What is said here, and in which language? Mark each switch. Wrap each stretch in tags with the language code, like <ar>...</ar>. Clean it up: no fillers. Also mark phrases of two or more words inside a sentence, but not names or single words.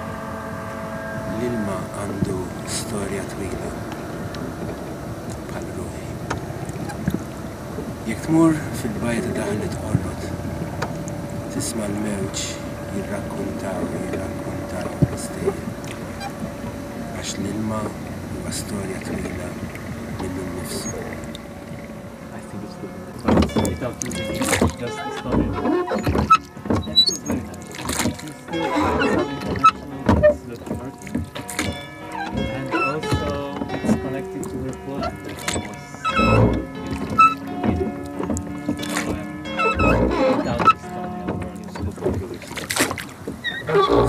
<mt>L-ilma għandu storja twila bħal ruħi. Jekk tmur fil-bajt daħlet qorrot tisma' l-mewġ jirrakkuntaw l-istejjer għax l-ilma huwa storja twila minnu nnifsu.</mt> <en>I think it's good. Without using English, just the story. That was very nice. You still find some connection with the church. And also it's connected to her project that she was without the story of her new school.</en>